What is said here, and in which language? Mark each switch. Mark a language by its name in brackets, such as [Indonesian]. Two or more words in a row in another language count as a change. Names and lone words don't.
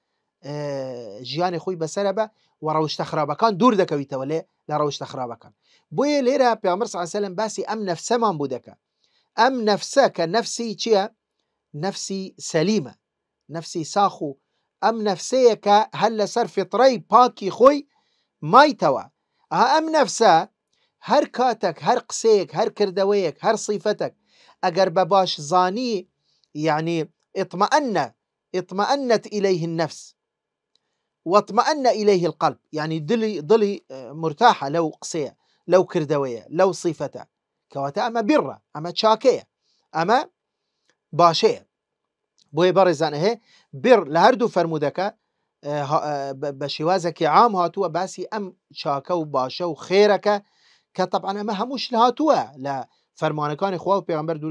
[Central Kurdish] ژیانی خۆی بەسەرە بە و ڕەوشتە خراپەکان دوور دەکەویتەوە لە ڕەوشتە خراپەکان بۆیە لێرە پێغەمبەر [Arabic] صلی الله علیه و سلم [Central Kurdish] باسی ئەم نەفسەمان بوو دەکە ئەم نەفسە کە نەفسی چییە نەفسی سەلیمە نەفسی ساخ و ئەم نەفسەیە کە هەر لەسەر فیتڕەی پاکی خۆی مایتەوە ئەم نەفسە هەر کاتێک هەر قسەیەک هەر کردەوەیەک هەر صیفەتێک ئەگەر بە باش زانی یعنی [Arabic] اطمأنت إليه النفس واطمأن إليه القلب يعني [Central Kurdish] دڵی مرتاحە لەو قسەیە لەو کردەوەیە لەو صیفەتە کەواتە ئەمە بیڕە ئەمە چاکەیە ئەمە باشەیە بۆیە بەڕێزانە هەیە بڕ لە هەردوو فەرمودەکە بە شێوازێکی عام هاتووە باسی ئەم چاکە و باشە و خێرەکە کە طبعا ئەمە هەمووش لە هاتووە لە فەرمانەکانی خوا و پێغەمبەر درود